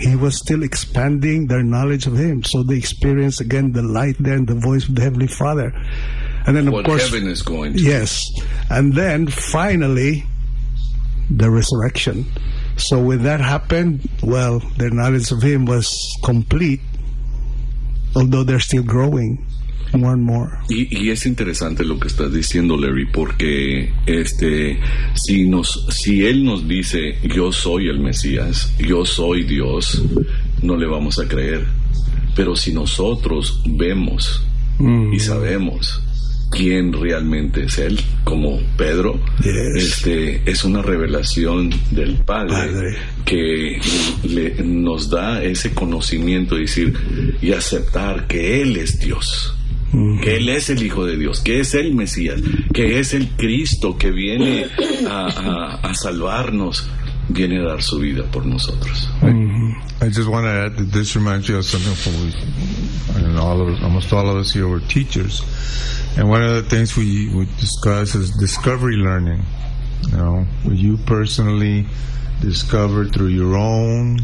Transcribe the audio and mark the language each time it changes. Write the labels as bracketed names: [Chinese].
[English] He was still expanding their knowledge of him, so they experience again the light there and the voice of the Heavenly Father. And then, what, of course, heaven is going to. Yes, and then finally the resurrection. So when that happened, well, their knowledge of him was complete, although they're still growing more and more. [Spanish] Y es interesante lo que estás diciendo, Larry, porque si él nos dice, yo soy el Mesías, yo soy Dios, no le vamos a creer. Pero si nosotros vemos y sabemos quién realmente es él, como Pedro, es una revelación del Padre que nos da ese conocimiento, decir y aceptar que él es Dios, que él es el Hijo de Dios, que es el Mesías, que es el Cristo que viene a salvarnos, viene a dar su vida por nosotros. [English] I just want to add that this reminds you of something for me. And almost all of us here were teachers. And one of the things we discuss is discovery learning. You know, where you personally discover through your own